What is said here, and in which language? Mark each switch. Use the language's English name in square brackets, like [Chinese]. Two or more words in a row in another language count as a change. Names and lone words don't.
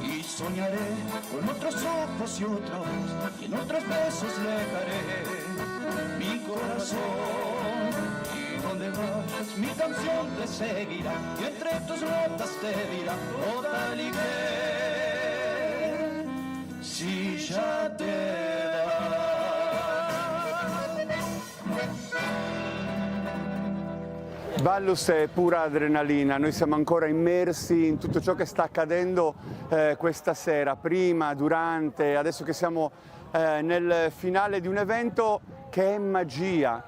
[Spanish] Y soñaré con otros ojos y en otros besos le dejaré mi corazón. Donde vayas mi canción te seguirá y entre tus notas te dirá toda ligera si ya te [Italian] Ballus è pura adrenalina, noi siamo ancora immersi in tutto ciò che sta accadendo questa sera, prima, durante, adesso che siamo nel finale di un evento che è magia.